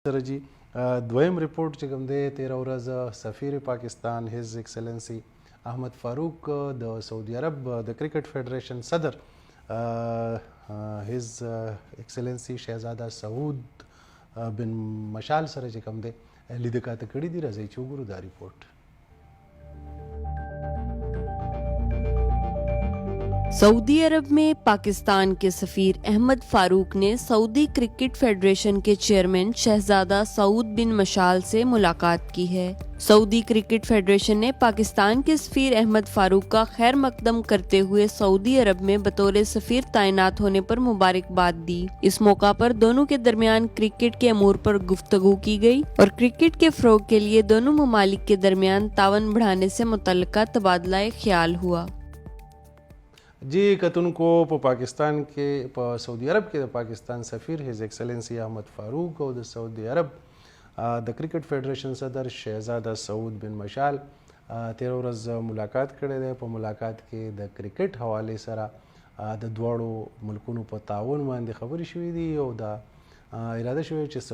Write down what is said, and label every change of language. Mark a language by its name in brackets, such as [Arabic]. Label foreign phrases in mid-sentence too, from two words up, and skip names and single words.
[Pashto] سره جی دویم ریپورت چې کوم دی 13 ورځ سفیر پاکستان [English] His Excellency [Pashto] احمد فاروق د سعودي عرب د کرکټ فیډریشن صدر [English] His Excellency [Pashto] شهزاده سعود بن مشال سره چې کوم دی لیده کاته کړي دي. راځئ چې وګورو دا ریپورت. [Urdu] سعودی عرب میں پاکستان کے سفیر احمد فاروق نے سعودی کرکٹ فیڈریشن کے چیئرمین شہزادہ سعود بن مشال سے ملاقات کی ہے. سعودی کرکٹ فیڈریشن نے پاکستان کے سفیر احمد فاروق کا خیر مقدم کرتے ہوئے سعودی عرب میں بطور سفیر تعینات ہونے پر مبارکباد دی. اس موقع پر دونوں کے درمیان کرکٹ کے امور پر گفتگو کی گئی اور کرکٹ کے فروغ کے لیے دونوں ممالک کے درمیان تعاون بڑھانے سے متعلقہ تبادلہ خیال ہوا. [Pashto] جي کتونکو په پاکستان کې په سعودي عرب کې د پاکستان سفیر [English] His Excellency [Pashto] احمد فاروق او د سعودي عرب د کرکټ فیډریشن صدر شهزاده سعود بن مشال 13 ورځ ملاقات کړی دی. په ملاقات کې د کرکټ حوالې سره د دواړو ملکونو په تعاون باندې خبرې شوې دي او دا اراده شوې چې